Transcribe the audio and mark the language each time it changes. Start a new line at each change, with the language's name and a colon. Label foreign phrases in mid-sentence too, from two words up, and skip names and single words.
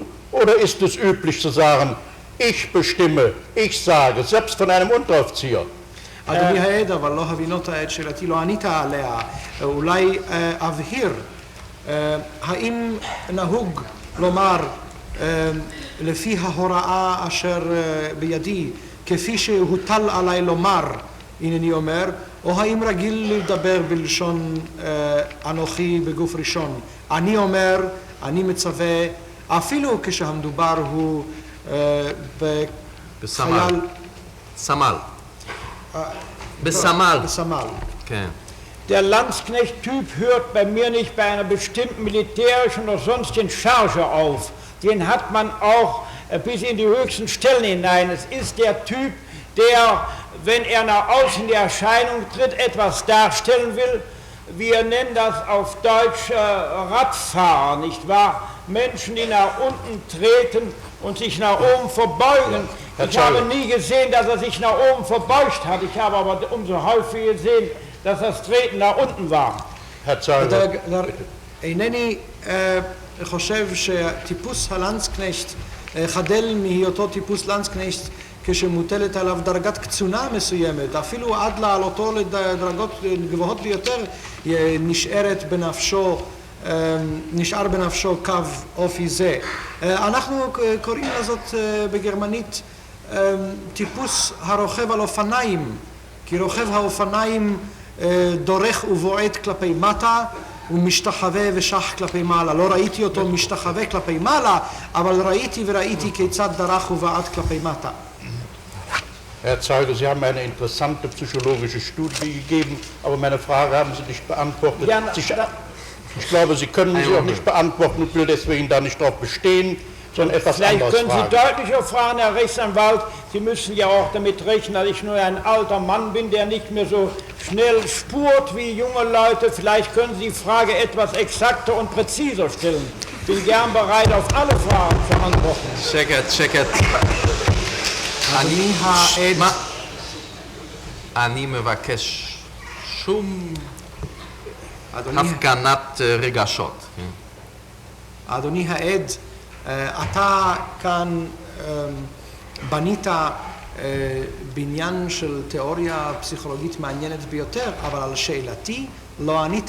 German: Oder ist es üblich zu sagen, ich bestimme, ich sage, selbst von einem Unteroffizier?
Hebrew: אדוני העד, אבל לא הבינות את שאלתי, לא ענית עליה. אולי אבהיר, האם נהוג לומר לפי ההוראה אשר בידי, כפי שהוטל עליי לומר, הנני אומר, או האם רגיל לדבר בלשון אנוכי בגוף ראשון? אני אומר, אני מצווה, אפילו כשהמדובר הוא בחייל... סמל. Besamal. Besamal.
German: Okay. Der Landsknecht-Typ hört bei mir nicht bei einer bestimmten militärischen oder sonstigen Charge auf. Den hat man auch bis in die höchsten Stellen hinein. Es ist der Typ, der, wenn er nach außen in die Erscheinung tritt, etwas darstellen will. Wir nennen das auf Deutsch Radfahrer, nicht wahr? Menschen, die nach unten treten und sich nach oben verbeugen. Ich habe nie gesehen, dass er sich nach oben verbeugt hat. Ich habe aber umso häufiger gesehen, dass das Treten nach unten war. Herr Zeuge,
Hebrew: אינני חושב שטיפוס הלנדסקניכט חדל מהיותו טיפוס לנדסקניכט כשמוטלת עליו דרגת קצונה מסוימת, אפילו עד לעלותו לדרגות גבוהות ביותר נשאר בנפשו קו אופי זה. אנחנו קוראים לזאת בגרמנית טיפוס הרוכב על אופניים, כי רוכב האופניים דורך ובועט כלפי מטה ומשתחווה ושח כלפי מעלה. לא ראיתי אותו משתחווה כלפי מעלה, אבל ראיתי כיצד דרך ובעט כלפי מטה.
German: Herr Zeuge, Sie haben eine interessante psychologische Studie gegeben, aber meine Frage haben Sie nicht beantwortet. Ja, ich glaube, Sie können sie auch nicht beantworten und will deswegen da nicht darauf bestehen, sondern etwas Vielleicht anderes können fragen. Sie deutlicher fragen, Herr Rechtsanwalt. Sie müssen ja auch damit rechnen, dass ich nur ein alter Mann bin, der nicht mehr so schnell spurt wie junge Leute. Vielleicht können Sie die Frage etwas exakter und präziser stellen. Ich bin gern bereit, auf alle Fragen zu antworten.
Hebrew: שקט. אני מבקש שום הפגנת רגשות. אדוני העד, אתה כאן בנית בניין של תיאוריה פסיכולוגית מעניינת ביותר, אבל על שאלתי לא ענית.